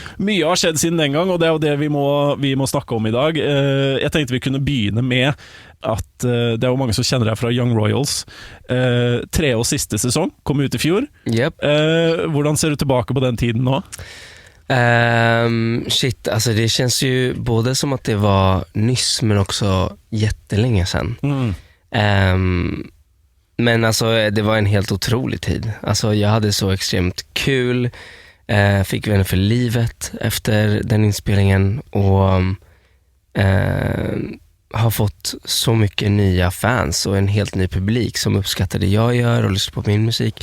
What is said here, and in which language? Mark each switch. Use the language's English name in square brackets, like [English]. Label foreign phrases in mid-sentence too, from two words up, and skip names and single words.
[Norwegian] Mye har skjedd siden den gang, og det er jo det vi må snakke om i dag. Jeg tenkte vi kunne begynne med at det er jo mange som kjenner deg fra Young Royals. 3. og siste sesong kom ut i fjor. Yep. Hvordan ser du tilbake på den tiden nå? [Swedish] Shit, alltså det känns ju både som att det var nyss men också jättelänge sedan. Men alltså det var en helt otrolig tid. Alltså jag hade så extremt kul. Fick vänner för livet efter den inspelningen och har fått så mycket nya fans och en helt ny publik som uppskattar det jag gör och lyssnar på min musik.